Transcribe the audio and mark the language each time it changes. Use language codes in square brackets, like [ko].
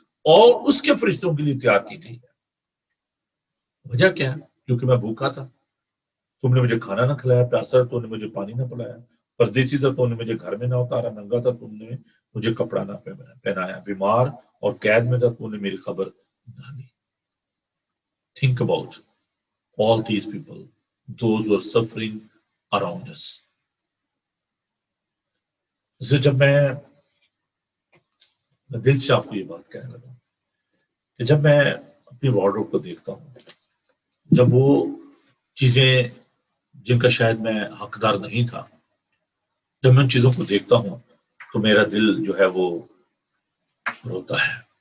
[ur] اور اس کے فرشتوں کے لیے تیار کی گئی ہے. وجہ کیا ہے؟ کیونکہ میں بھوکا تھا، تم نے مجھے کھانا نہ کھلایا، پیاسا تو نے مجھے پانی نہ پلایا، پردیسی تھا تو نے مجھے گھر میں نہ اتارا، ننگا تھا تم نے مجھے کپڑا نہ پہنایا، بیمار اور قید میں تھا تو نے میری خبر نہ لی. [en] Think about all these people, those who are suffering around us. [ur] اسے جب میں دل سے آپ کو یہ بات کہنے لگا کہ جب میں اپنی وارڈروب کو دیکھتا ہوں، جب وہ چیزیں جن کا شاید میں حقدار نہیں تھا، جب میں ان چیزوں کو دیکھتا ہوں تو میرا دل جو ہے وہ روتا ہے.